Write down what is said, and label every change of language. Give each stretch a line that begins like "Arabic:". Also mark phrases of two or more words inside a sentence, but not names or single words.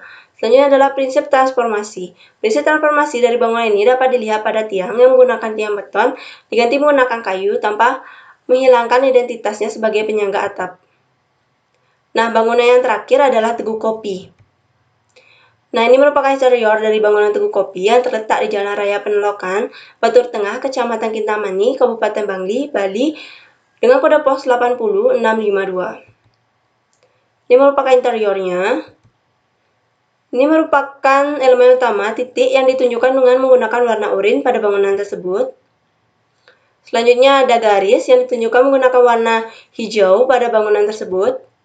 Indonesian: Selanjutnya adalah prinsip transformasi. Prinsip transformasi dari bangunan ini dapat dilihat pada tiang yang menggunakan tiang beton diganti menggunakan kayu tanpa menghilangkan identitasnya sebagai penyangga atap. Nah, bangunan yang terakhir adalah Teguk Kopi. Nah, ini merupakan interior dari bangunan Teguk Kopi yang terletak di Jalan Raya Penelokan, Batur Tengah, Kecamatan Kintamani, Kabupaten Bangli, Bali, dengan kode pos 80652. Ini merupakan interiornya. Ini merupakan elemen utama titik yang ditunjukkan dengan menggunakan warna oranye pada bangunan tersebut. Selanjutnya ada garis yang ditunjukkan menggunakan warna hijau pada bangunan tersebut.